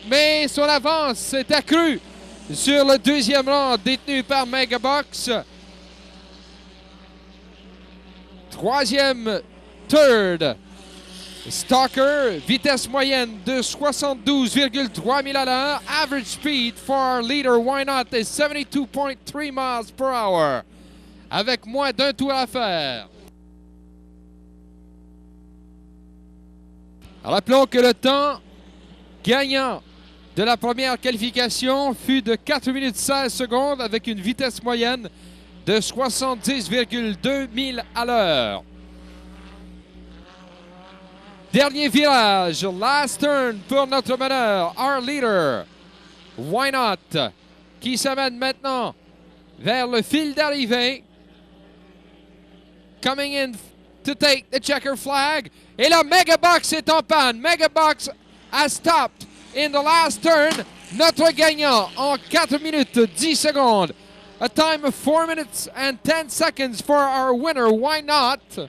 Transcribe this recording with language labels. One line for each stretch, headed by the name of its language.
French: Mais son avance est accrue sur le deuxième rang détenu par Megabucks. Troisième, third, Stalker, vitesse moyenne de 72,3 000 à l'heure.
English: Average speed for our leader, Why Not, is 72.3 miles per hour.
French: Avec moins d'un tour à faire. Rappelons que le temps gagnant de la première qualification fut de 4 minutes 16 secondes avec une vitesse moyenne de 70,2 000 à l'heure. Dernier virage,
English: last turn
French: pour notre meneur,
English: our leader,
French: Why Not, qui s'amène maintenant vers le fil d'arrivée.
English: Coming in to take the checker flag.
French: Et là, Megabucks est en panne.
English: Megabucks has stopped in the last turn.
French: Notre gagnant en 4 minutes 10 secondes.
English: A time of 4 minutes and 10 seconds for our winner, Why Not.